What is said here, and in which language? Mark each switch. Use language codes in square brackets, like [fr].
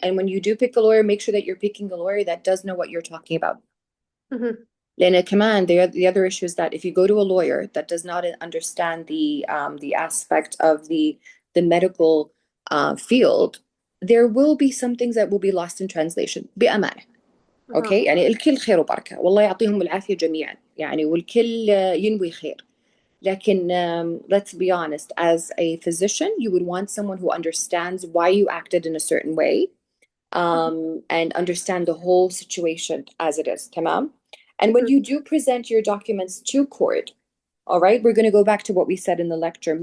[en] And when you do pick a lawyer, make sure that you're picking a lawyer that does know what you're talking about. Mm-hmm. [ar] لأن كمان [en] the other issue is that if you go to a lawyer that does not understand the aspect of the medical field, there will be some things that will be lost in translation [ar] بأمانة. Uh-huh. اوكي يعني الكل خير وبركة والله يعطيهم العافية جميعا يعني والكل ينوي خير. [en] لكن let's be honest, as a physician, you would want someone who understands why you acted in a certain way, and understand the whole situation as it is. [ar] تمام? [en] And when you do present your documents to court, all right, we're going to go back to what we said in the lecture.